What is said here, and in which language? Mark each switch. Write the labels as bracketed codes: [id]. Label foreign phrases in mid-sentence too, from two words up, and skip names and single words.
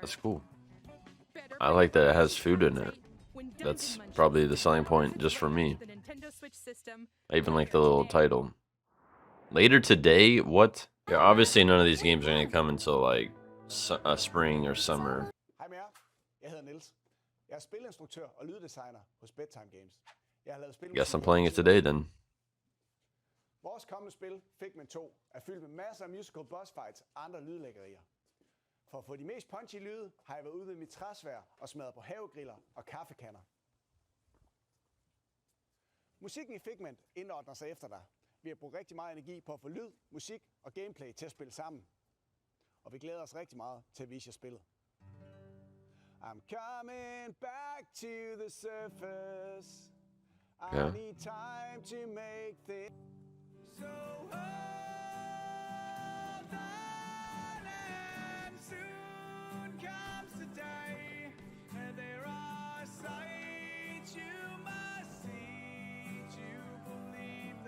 [en] that's cool. Better I by like that it far has food in it. when Dungeon That's Munchies probably the is selling now point just for me. the Nintendo Switch system I even like the later little today. title. Later today? What? Yeah, obviously none of these games are gonna come until like spring or summer. [da] Hej med jer. Jeg hedder Niels. Jeg er spilinstruktør og lyddesigner hos Bedtime Games. Jeg har lavet spil. [en] Guess I'm playing it today then. [da] Vores kommende spil, Figment 2, er fyldt med masser af [en] musical boss fights [da] og andre lydlæggerier. For at få de mest punchy lyde, har jeg været ude ved mit træsvær og smadret på havegriller og kaffekanner. Musikken i Figment indordner sig efter dig. Vi har brugt rigtig meget energi på at få lyd, musik og gameplay til at spille sammen. Og vi glæder os rigtig meget til at vise jer spillet. [en] I'm coming back to the surface. I Yeah. need time to make things so hold on, and soon comes the day, and there are sights you must see to believe them.